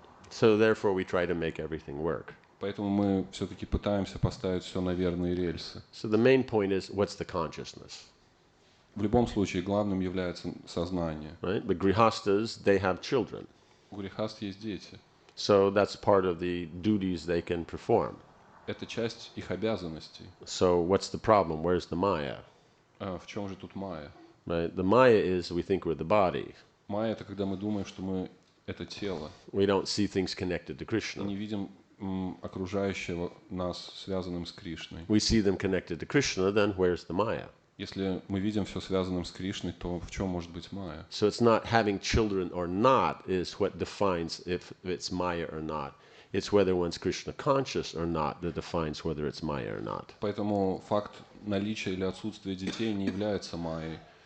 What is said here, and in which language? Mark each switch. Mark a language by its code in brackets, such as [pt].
[en] So therefore we try to make everything work. [ru] Поэтому мы все-таки пытаемся поставить все на верные рельсы. [en] So the main point is, what's the consciousness? [ru] В любом случае главным является сознание. [en] Right? But grihastas, they have children. [ru] У грехаст есть дети. [en] So that's part of the duties they can perform. [ru] Это часть их обязанностей. [en] So what's the problem? Where's the Maya? [ru] В чем же тут майя? [en] Right? The Maya is we think we're the body. [ru] Майя — это когда мы думаем, что мы — это тело. [en] We don't see things connected to [ru] И [en] Krishna. [ru] не видим окружающего нас связанным с Кришной. [en] We see them connected to Krishna, then where's the Maya? [ru] Если мы видим все связанным с Кришной, то в чем может быть майя? [en] So it's not having children or not is what defines if it's Maya or not. It's whether one's Krishna conscious or not that defines whether it's Maya or not. [ru] Поэтому факт наличия или отсутствия детей не является майей.